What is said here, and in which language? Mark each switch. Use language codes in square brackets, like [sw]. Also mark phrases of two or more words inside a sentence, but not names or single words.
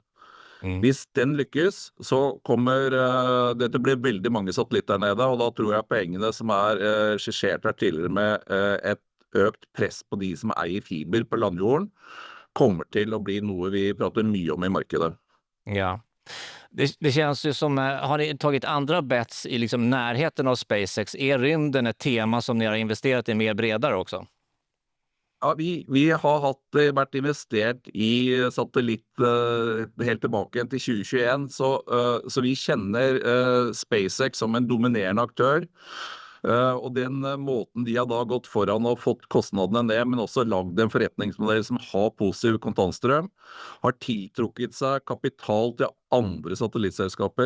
[no] Hvis den lykkes, så kommer dette blir veldig mange satellitter nede, og da tror jeg poengene som skissert her tidligere med et økt press på de som eier fiber på landjorden, kommer til å bli noe vi prater mye om i markedet. Ja. [sv] Det känns ju som, har ni tagit andra bets i liksom närheten av SpaceX? Är rymden ett tema som ni har investerat i mer bredare också? [no] Ja, vi har vært investert i satellitt helt tilbake til 2021, så vi kjenner SpaceX som en dominerende aktør. Og den måten de har da gått foran og fått kostnadene ned, men også lagd en forretningsmodell som har positiv kontantstrøm, har tiltrukket seg kapital til andre satellittselskaper.